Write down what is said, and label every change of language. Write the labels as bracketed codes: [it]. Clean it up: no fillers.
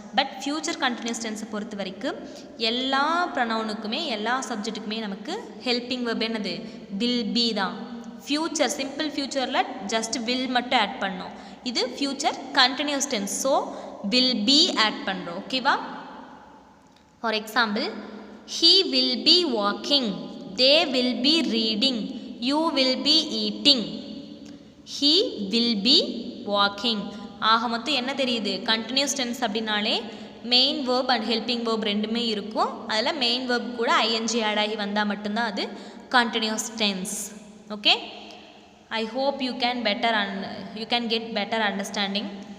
[ta] But future continuous டென்ஸை பொறுத்த வரைக்கும் எல்லா ப்ரொனவுனுக்குமே எல்லா சப்ஜெக்ட்டுக்குமே நமக்கு ஹெல்பிங் வேர்ப் என்னது, வில் பி தான். ஃப்யூச்சர் சிம்பிள் ஃப்யூச்சரில் ஜஸ்ட் வில் மட்டும் ஆட் பண்ணோம். இது future continuous tense, so will be add பண்ணுறோம். ஓகேவா? [en] For example, he will be walking, they will be reading, you will be eating, he will be walking. [ta] ஆக மொத்தம் என்ன தெரியுது, கண்டினியூஸ் டென்ஸ் அப்படின்னாலே main verb and helping verb ரெண்டுமே இருக்கும். அதில் மெயின் வேர்ப் கூட ஐஎன்ஜி ஆட் ஆகி வந்தால் மட்டும்தான் அது continuous tense. [en] Okay, I hope you can get better understanding.